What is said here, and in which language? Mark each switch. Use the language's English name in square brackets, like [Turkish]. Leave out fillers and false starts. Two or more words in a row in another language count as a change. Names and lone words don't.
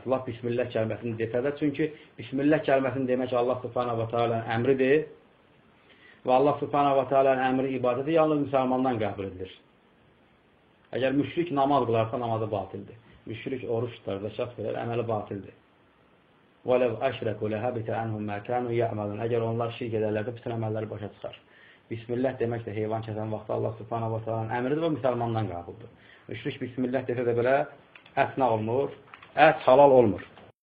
[Azerbaijani] Allah bismillah kəlməsini desə də, çünki bismillah kəlməsini demək [Arabic] الله سبحانه وتعالى'nın [Azerbaijani] əmridir. Və [Arabic] الله سبحانه وتعالى'nın [Azerbaijani] əmri ibadəti yalnız müsəlmandan qəbul edilir. Əgər müşrik namaz qılarsa, namazı batildir. Müşrik oruç tutar, zəkat verər, əməli batildir. [Arabic] وَلَوْ أَشْرَكُوا لَهَبِتَ عَنْهُمْ مَا كَانُوا يَعْمَلُونَ. [Azerbaijani] Əgər onlar şirk edərlərdə, bütün əməlləri başa çıxar. Bismillah demək də heyvan kəsən vaxtı [Arabic] الله سبحانه وتعالى'nın [Azerbaijani] əmridir və müsəlmandan qəbuldur. Müşrik bismillah desə də belə ət nə olmur? Ət halal olmur.